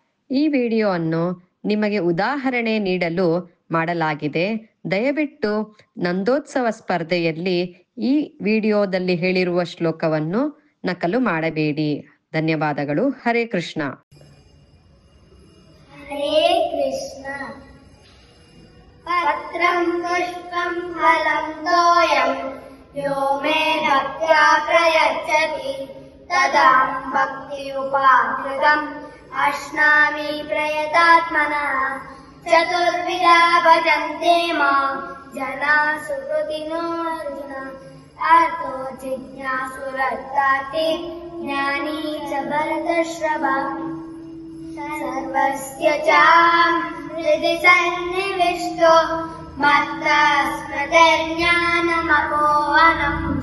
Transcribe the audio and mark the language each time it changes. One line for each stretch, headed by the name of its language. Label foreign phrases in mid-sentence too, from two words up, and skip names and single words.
Kannada: ಈ ವಿಡಿಯೋವನ್ನು ನಿಮಗೆ ಉದಾಹರಣೆ ನೀಡಲು ಮಾಡಲಾಗಿದೆ. ದಯವಿಟ್ಟು ನಂದೋತ್ಸವ ಸ್ಪರ್ಧೆಯಲ್ಲಿ ಈ ವಿಡಿಯೋದಲ್ಲಿ ಹೇಳಿರುವ ಶ್ಲೋಕವನ್ನು ನಕಲು ಮಾಡಬೇಡಿ. ಧನ್ಯವಾದಗಳು. ಹರೇ ಕೃಷ್ಣ.
Sanskrit: ಹರೇ ಕೃಷ್ಣ. ಪತ್ರಂ ಪುಷ್ಪಂ ಫಲಂ ತೋಯಂ ಯೋ ಮೇ ಭಕ್ತ್ಯಾ ಪ್ರಯಚ್ಛತಿ ತದಾಂ ಭಕ್ತಿ ಉಪಾಕೃತಂ ಅಶ್ನಾಮಿ ಪ್ರಯತಾತ್ಮನಃ. ಚತುರ್ವಿಧಾ ಭಜಂತೆ ಮಾಂ ಜನಾಃ ಸುಕೃತಿನೋ ಅರ್ಜುನ. ಅರ್ಥೋ ಜಿಜ್ಞಾಸುರರ್ಥಾರ್ಥಿ ಜ್ಞಾನಿ ಚ ಭರತಶ್ರಭಃ. ಸರ್ವಸ್ಯ ಚಾಹಂ ಹೃದಿ ಸನ್ನಿವಿಷ್ಟೋ ಮತ್ತಃ ಸ್ಮೃತಿರ್ಜ್ಞಾನಮಪೋಹನಂ ಚ.